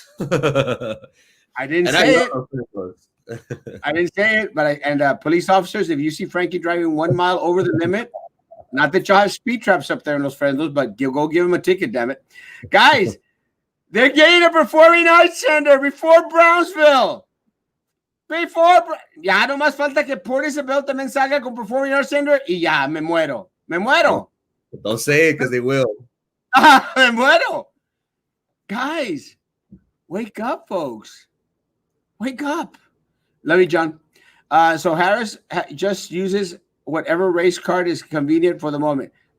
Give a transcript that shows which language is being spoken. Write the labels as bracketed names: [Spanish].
[English] I didn't say it. I didn't say it, but police officers, if you see Frankie driving 1 mile over the limit, not that y'all have speed traps up there in Los Fresnos, but go give him a ticket, damn it. Guys, they're getting a performing arts center before Brownsville. [Spanish] Ya no más falta que Port Isabel también salga con [English] performing arts center [Spanish] y ya, me muero. [English] Don't say it because they will. [Spanish] Me muero. [English] Guys, wake up, folks. Wake up. Love you, John. So Harris just uses whatever race card is convenient for the moment.